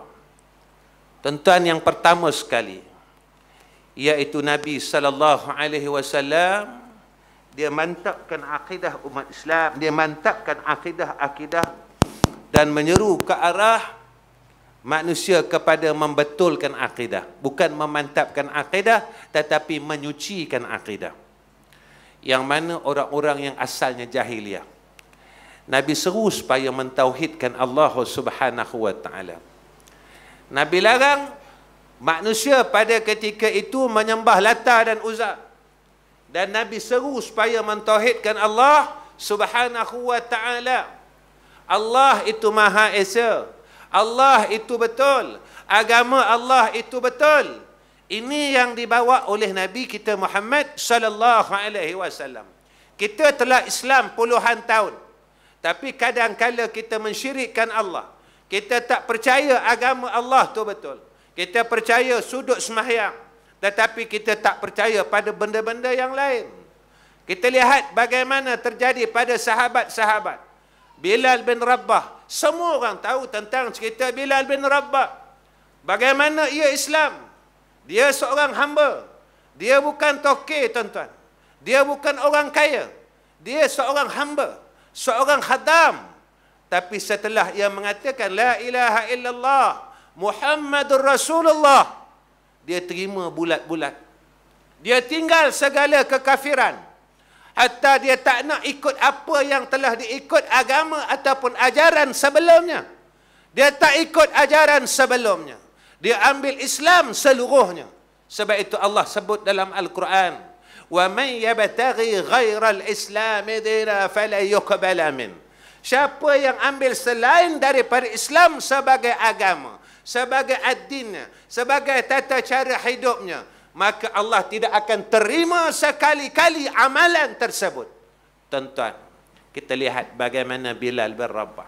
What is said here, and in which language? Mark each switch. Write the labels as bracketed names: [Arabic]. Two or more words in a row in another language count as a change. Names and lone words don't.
[Malay] Tuan-tuan, yang pertama sekali, iaitu Nabi [Arabic] صلى الله عليه وسلم, [Malay] dia mantapkan akidah umat Islam, dia mantapkan akidah dan menyeru ke arah manusia kepada membetulkan akidah, bukan memantapkan akidah tetapi menyucikan akidah. Yang mana orang-orang yang asalnya jahiliyah, Nabi seru supaya mentauhidkan Allah [Arabic] سبحانه وتعالى. [Malay] Nabi larang manusia pada ketika itu menyembah Lata dan Uzza. Dan Nabi seru supaya mentauhidkan Allah [Arabic] سبحانه وتعالى. [Malay] Allah itu Maha Esa. Allah itu betul. Agama Allah itu betul. Ini yang dibawa oleh Nabi kita Muhammad [Arabic] صلى الله عليه وسلم. [Malay] Kita telah Islam puluhan tahun, tapi kadang-kala kita mensyirikkan Allah. Kita tak percaya agama Allah itu betul. Kita percaya sudut sembahyang, tetapi kita tak percaya pada benda-benda yang lain. Kita lihat bagaimana terjadi pada sahabat-sahabat. Bilal bin Rabah, semua orang tahu tentang cerita Bilal bin Rabah. Bagaimana ia Islam. Dia seorang hamba. Dia bukan tokeh, tuan-tuan. Dia bukan orang kaya. Dia seorang hamba, seorang khadam. Tapi setelah ia mengatakan [Arabic] لا إله إلا الله محمد رسول الله, [Malay] dia terima bulat-bulat. Dia tinggal segala kekafiran. Hatta dia tak nak ikut apa yang telah diikut agama ataupun ajaran sebelumnya. Dia tak ikut ajaran sebelumnya. Dia ambil Islam seluruhnya. Sebab itu Allah sebut dalam Al-Quran, [Arabic] "ومن يبتغ غير الإسلام دينا فلا يقبل من." [Malay] Siapa yang ambil selain daripada Islam sebagai agama, sebagai ad-dinnya, sebagai tata cara hidupnya, maka Allah tidak akan terima sekali-kali amalan tersebut. Tuan-tuan, kita lihat bagaimana Bilal bin Rabah.